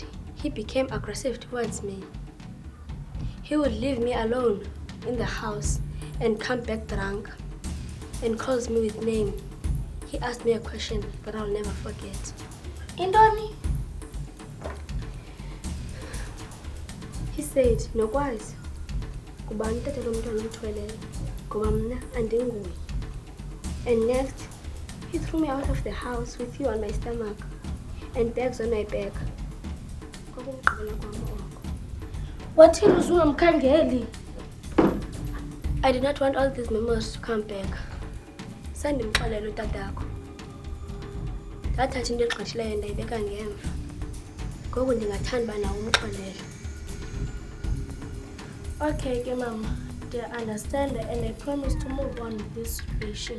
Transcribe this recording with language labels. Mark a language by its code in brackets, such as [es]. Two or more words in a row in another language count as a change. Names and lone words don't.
[en] He became aggressive towards me. He would leave me alone in the house and come back drunk and calls me with name. He asked me a question that I'll never forget. [xh] Indoni? [en] He said, [xh] "Nokwazi, kubani utata lo mntwana umthweleyo, ngoba mna andinguye." [en] And next, he threw me out of the house with you on my stomach and bags on my back. What was ungamkhangeli? I did not want all these memories to come back. [xh] Sandimxelela utatakho. Ndathatha into egqithileyo ndayibeka ngemva. Ngoku ndingathanda uba nawe umxelele. [en] Okay, okay, Mama. I understand and I promise to move on with this situation.